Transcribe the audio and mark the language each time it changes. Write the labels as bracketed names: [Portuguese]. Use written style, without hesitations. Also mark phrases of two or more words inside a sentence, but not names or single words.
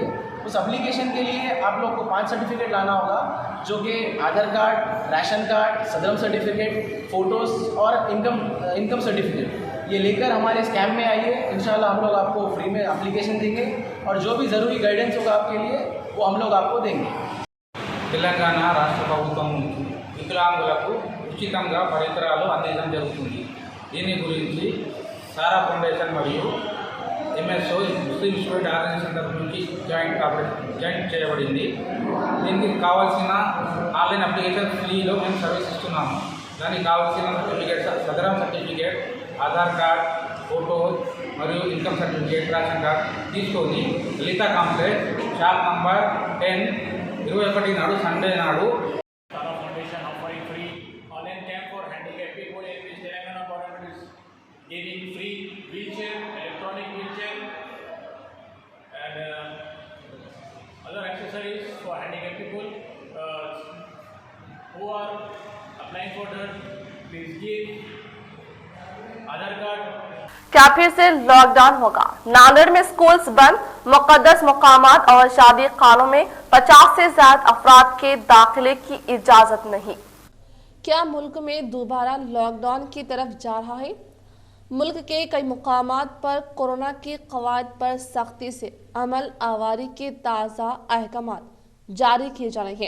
[Urdu] اس اپلیکیشن کے لیے آپ لوگ کو 5 سرٹیفکیٹ لانا ہوگا، جو کہ [English] Aadhaar card, ration card, [Urdu] صدرم سرٹیفکیٹ، فوٹوز اور [English] income certificate [Urdu] یہ لے کر ہمارے اس کیمپ میں آئیے۔ انشاءاللہ ہم لوگ آپ کو فری میں اپلیکیشن دیں گے اور جو بھی ضروری గైడెన్స్ ہوگا آپ کے لیے وہ ہم لوگ آپ کو دیں گے۔ [Telugu] తెలంగాణ రాష్ట్ర ప్రభుత్వం వికలాంగులకు ఉచితంగా పరికరాలు అందించడం జరుగుతుంది। దీని గురించి సారా ఫౌండేషన్ మరియు MSO ముస్లిం స్టూడెంట్ ఆర్గనైజేషన్ తరఫు నుంచి జాయింట్ చేయబడింది। దీనికి కావాల్సిన [English] online application [Telugu] ఫ్రీలో మేము సర్వీస్ ఇస్తున్నాము। దానికి కావాల్సిన సర్టిఫికేట్స్ సదరం సర్టిఫికేట్, [English] Aadhaar card, [Telugu] ఫోటో మరియు [English] income certificate, ration card [Telugu] తీసుకొని లలితా కాంప్లెక్స్ [English] shop number [Telugu] 10 21 నాడు సండే నాడు [English] Sara Foundation offering free online camp for handicapped people in which Telangana government is giving free wheelchair, electronic wheelchair and other accessories for handicapped people who are applying for that. Please give Aadhaar card. [Urdu] کیا پھر سے لاک ڈاؤن ہوگا؟ ناندیڑ میں سکولز بند، مقدس مقامات اور شادی خانوں میں 50 سے زائد افراد کے داخلے کی اجازت نہیں۔ کیا ملک میں دوبارہ لاک ڈاؤن کی طرف جا رہا ہے؟ ملک کے کئی مقامات پر کورونا کی قواعد پر سختی سے عمل آوری کے تازہ احکامات جاری کیے جا رہے ہیں۔